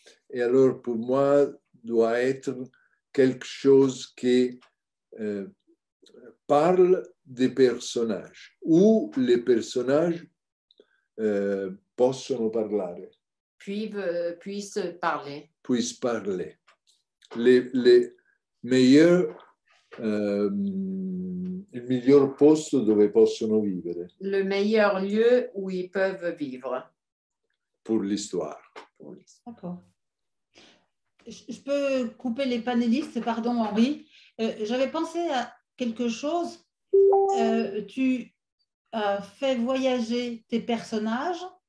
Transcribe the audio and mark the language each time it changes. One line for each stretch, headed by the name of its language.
French: Et alors, pour moi, doit être quelque chose qui parle des personnages, où les personnages
Italian: possono parlare.
French: Puissent parler. Puissent parler. Les meilleurs,
Italian: il miglior posto dove possono vivere.
French: Le meilleur lieu où ils peuvent vivre. Pour l'histoire. D'accord. Je peux couper les panélistes, pardon Henri. J'avais pensé à quelque chose. Tu as fait voyager tes personnages.